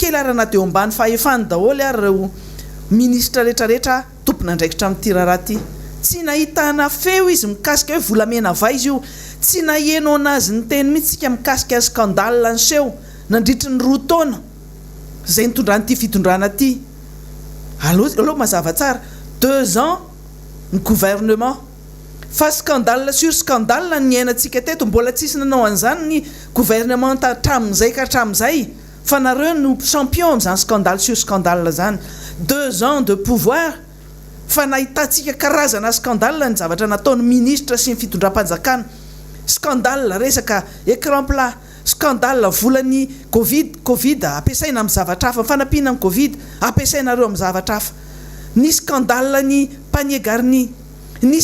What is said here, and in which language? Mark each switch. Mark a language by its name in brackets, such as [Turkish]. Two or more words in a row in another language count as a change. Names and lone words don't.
[Malagasy] kely ary anaty eo ambany fahefany daholo ary reo ministra rehetrarehetra tompona andraikitra amin'ity raharaha ty tsy nahitana feo izy mikasika hoe volamena vaizy io tsy naheno anazy ny teny mihitsy tsika mikasika scandale nyseho nandritry ny 2 taona zay nitondranyity fitondrana ty aloha mazava tsara 2 ans ny gouvernement fa [French] scandale sur scandale [Malagasy] ny ainatsika teto mbola tsisy nanao an'izany ny gouvernement hatramin'izay ka hatramin'izay fa nareo no champion amin'izany [French] scandale sur scandale [Malagasy] zany [French] 2 ans de pouvoir [Malagasy] fa nahitantsika karazana scandale ny zavatra nataony ministre sy ny fitondram-panjakana scandale resaka [French] écran plat [Malagasy] scandale volany covid ampiasaina amin'ny zavatra hafa fanampiana amin'ny covid ampiasainareo amin'ny zavatra hafa ny scandale ny [French] panier garni [Malagasy] ny